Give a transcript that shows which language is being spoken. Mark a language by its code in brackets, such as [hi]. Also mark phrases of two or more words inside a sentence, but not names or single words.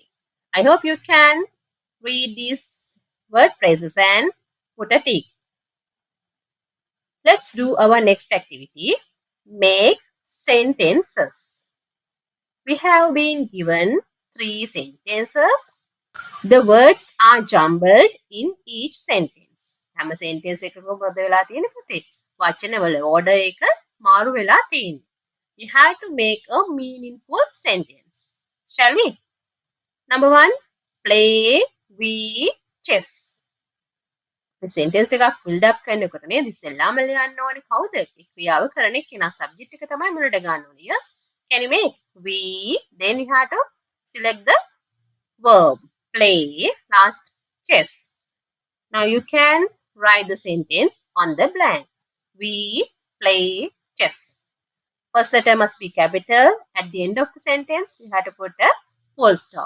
[en] I hope you can read these word phrases and put a tick. Let's do our next activity. Make sentences. We have been given 3 sentences. The words are jumbled in each sentence. [si] හැම sentence එකකම මොකද වෙලා තියෙන්නේ පුතේ? වචනවල order එක මාරු වෙලා තියෙන්නේ. [en] You have to make a meaningful sentence. Shall we? Number 1. Play we chess. [si] මේ sentence එකක් [en] build up [si] කරනකොට නේද ඉස්සෙල්ලාම ලියන්න ඕනේ කවුද? ඒ ක්‍රියාව කරන කෙනා subject එක තමයි මුලට ගන්න ඕනේ. [en] Yes. Can you make? We. Then you have to select the verb. Play. Last chess. Now you can write the sentence on the blank. We play chess. First letter must be capital. At the end of the sentence, you have to put a full stop.